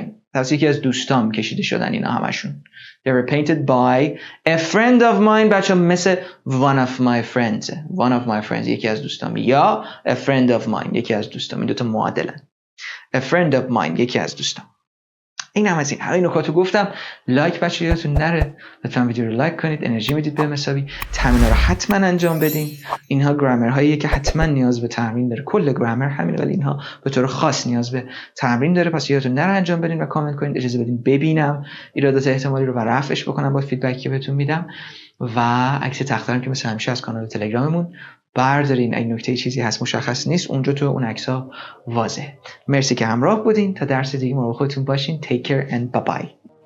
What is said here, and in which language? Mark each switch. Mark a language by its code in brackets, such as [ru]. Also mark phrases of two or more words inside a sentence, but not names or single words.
[fa] توسط یکی از دوستام کشیده شدن اینا همشون. [en] They were painted by a friend of mine. [fa] بچه مثل [en] one of my friends [fa] یکی از دوستام یا [en] a friend of mine [fa] یکی از دوستام. این دوتا معادلن. [en] A friend of mine یکی از دوستام. [fa] این هم از این همه نکاتو گفتم. لایک بچه یادتون نره لطفا ویدیو رو لایک کنید. انرژی میدید به مساوی. تمرین‌ها رو حتما انجام بدین. اینها گرامر هاییه که حتما نیاز به تمرین داره. کل گرامر همینه ولی اینها به طور خاص نیاز به تمرین داره. پس یادتون نره انجام بدین و کامنت کنید. اجازه بدین ببینم ایرادات احتمالی رو و رفعش بکنم با فیدبکی که بهتون میدم. و عکس تخته‌ام که مثل همیشه از کانال تلگراممون بردارین. اگه نکته چیزی هست مشخص نیست اونجا تو اون عکس‌ها واضحه. مرسی که همراه بودین. تا درس دیگه مراقب خودتون باشین. [en] Take care and bye bye.